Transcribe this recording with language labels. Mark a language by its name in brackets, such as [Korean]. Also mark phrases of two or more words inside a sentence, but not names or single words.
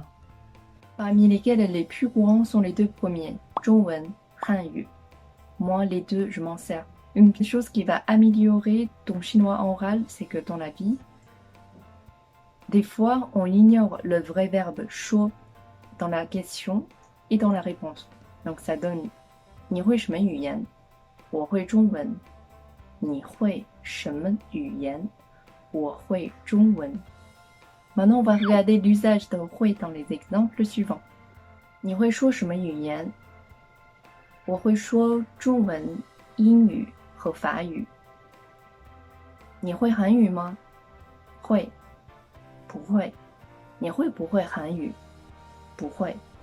[French] Parmi lesquels les plus courants sont les 2 premiers, zhongwen, hanyu. Moi, les 2, je m'en sers. Une chose qui va améliorer ton chinois oral, c'est que dans la vie, des fois, on ignore le vrai verbe shuo dans la question et dans la réponse. Donc ça donne [Chinese] 你会什么语言？我会中文。你会什么语言？我会中文。 [French] Maintenant, on va regarder l'usage de 会 dans les exemples suivants. [Chinese] 你会说什么语言？我会说中文、英语和法语。你会韩语吗？会。不会。你会不会韩语？不会。